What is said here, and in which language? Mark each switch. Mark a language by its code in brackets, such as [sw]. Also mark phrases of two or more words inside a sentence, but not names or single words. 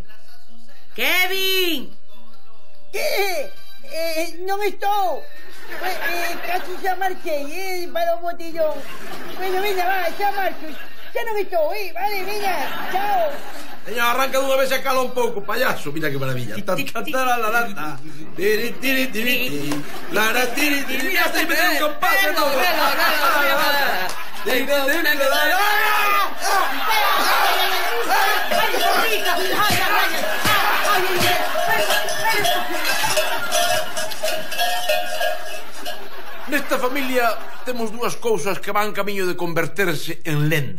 [gl] Kevin! Non estou. Casi xa marchei, para o botellón. Bueno, venga, va, xa marcho. Xa non estou, vale, venga, chao. Señor, arranca dunha vez e cala un pouco, payaso. [es] Mira que maravilla. Tantantaralaranta. Tiri, tiri, tiri. Lara, tiri, tiri. Ya estoy metiendo un compás. [gl] Nesta familia temos dúas cousas que van camiño de converterse en lenda.